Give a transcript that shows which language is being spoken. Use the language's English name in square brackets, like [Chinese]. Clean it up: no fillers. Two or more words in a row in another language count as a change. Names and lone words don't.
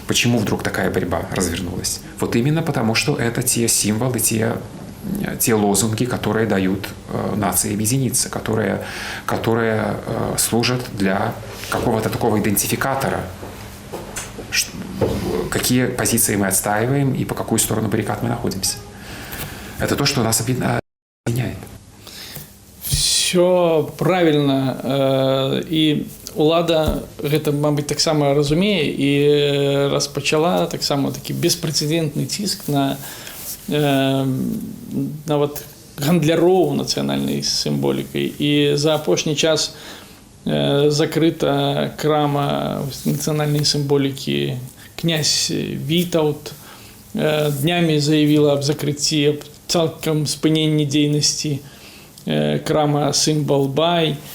[Russian] Почему вдруг такая борьба развернулась? Вот именно потому, что это те символы, те лозунги, которые дают нации объединиться, которые служат для какого-то такого идентификатора, какие позиции мы отстаиваем и по какую сторону баррикад мы находимся. Это то, что нас объединяет. Все правильно. [Belarusian] І улада гэта, мабыць, таксама разумее і распачала таксама такі беспрэцэдэнтны ціск на нават гандляроў нацыянальнай сімволікай. І за апошні час закрыта крама нацыянальнай сімволікі князь Вітаўт, днямі заявіла аб закрыцці, аб цалкам спыненні дзейнасці крама Сімвал Бай.